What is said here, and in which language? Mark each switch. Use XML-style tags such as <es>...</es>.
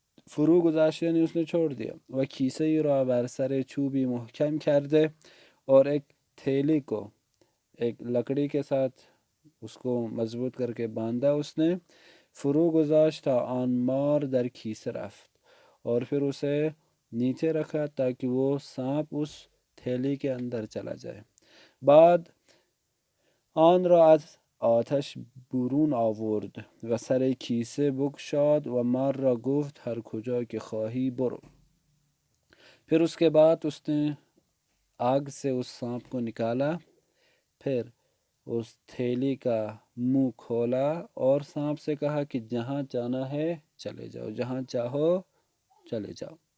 <ur>فرو گذاشت یعنی اس نے چھوڑ دیا.</ur> <fa>و کیسه را بر سر چوبی محکم کرده،</fa> <ur>اور ایک تھیلی کو ایک لکڑی کے ساتھ اس کو مضبوط کر کے باندھا اس نے.</ur> <fa>فرو گذاشت تا آن مار در کیسه رفت،</fa> <ur>اور پھر اسے نیچے رکھا تاکہ وہ سانپ اس تھیلی کے اندر چلا جائے.</ur> <fa>بعد آن را از آتش برون آورد و سر کیسه بگشاد و مار را گفت هر کجا که خواهی برو.</fa> <ur>پھر اس کے بعد اس نے آگ سے اس سانپ کو نکالا، پھر اس تھیلی کا منہ کھولا اور سانپ سے کہا کہ جہاں جانا ہے چلے جاؤ، جہاں چاہو چلے جاؤ.</ur>